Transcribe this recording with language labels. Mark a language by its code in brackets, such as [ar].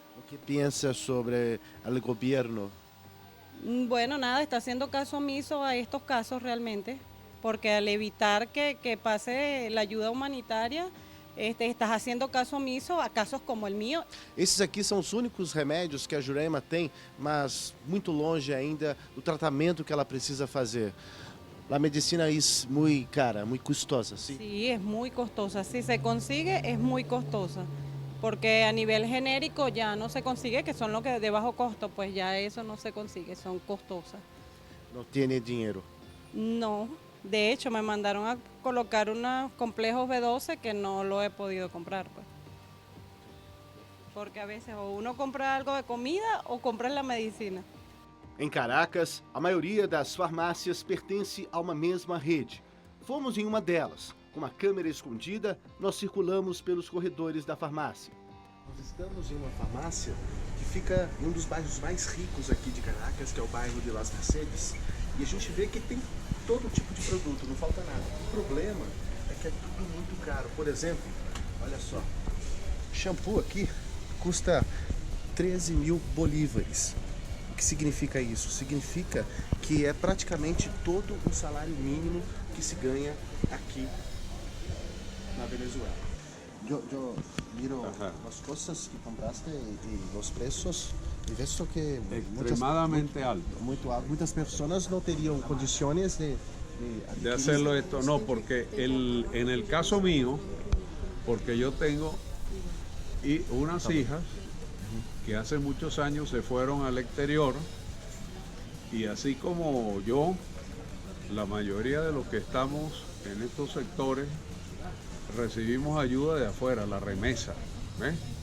[es] ¿Qué piensas sobre el gobierno? Bueno, nada, está haciendo caso omiso a estos casos realmente, porque al evitar que pase la ayuda humanitaria, estás haciendo caso omiso a casos como el mío. [pt] Esses aqui são os únicos remédios que a Jurema tem, mas muito longe ainda do tratamento que ela precisa fazer. A medicina é muito cara, muito custosa, ¿sí? [es] Sí, es muy costosa. Si se consigue, es muy costosa. Porque a nivel genérico ya no se consigue, que son los que de bajo costo, pues ya eso no se consigue, son costosas. No tiene dinero. No, de hecho me mandaron a colocar unos complejos B12 que no lo he podido comprar, pues. porque a veces o uno compra algo de comida o compra la medicina. [pt] Em Caracas, a maioria das farmácias pertence a uma mesma rede. Fomos em uma delas. Com uma câmera escondida, nós circulamos pelos corredores da farmácia. Nós estamos em uma farmácia que fica em um dos bairros mais ricos aqui de Caracas, que é o bairro de Las Mercedes. E a gente vê que tem todo tipo de produto, não falta nada. O problema é que é tudo muito caro. Por exemplo, olha só, shampoo aqui custa 13 mil bolívares. O que significa isso? Significa que é praticamente todo o salário mínimo que se ganha aqui na Venezuela. Eu miro as coisas que compraste e os preços e vejo que [es] extremadamente alto. [pt] Muito alto. Muitas pessoas não teriam condições de [es] hacerlo esto. No, porque en el caso mío, porque yo tengo unas hijas que hace muchos años se fueron al exterior y así como yo, la mayoría de los que estamos en estos sectores recibimos ayuda de afuera, la remesa, ¿ves?